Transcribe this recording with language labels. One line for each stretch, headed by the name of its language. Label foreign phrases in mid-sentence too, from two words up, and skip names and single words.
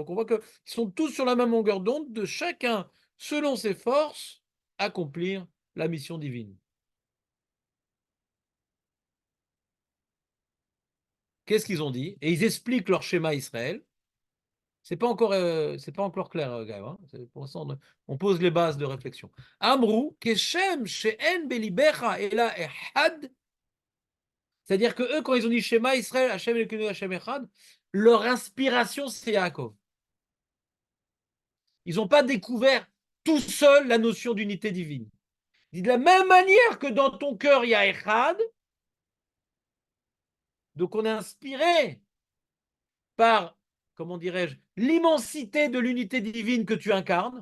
French: Donc on voit qu'ils sont tous sur la même longueur d'onde, de chacun, selon ses forces, accomplir la mission divine. Qu'est-ce qu'ils ont dit? Et ils expliquent leur schéma Israël. C'est pas encore clair, gars. Hein. Pour l'instant, on pose les bases de réflexion.
Hebrew: אמרו, כשם שאין בלבך אלא אחד.
French: C'est-à-dire que eux, quand ils ont dit
Hebrew: שמע ישראל, השם אלוקינו השם אחד,
French: leur inspiration, c'est Yaakov. Ils n'ont pas découvert tout seul la notion d'unité divine. De la même manière que dans ton cœur, il y a Echad, donc on est inspiré par, comment dirais-je, l'immensité de l'unité divine que tu incarnes.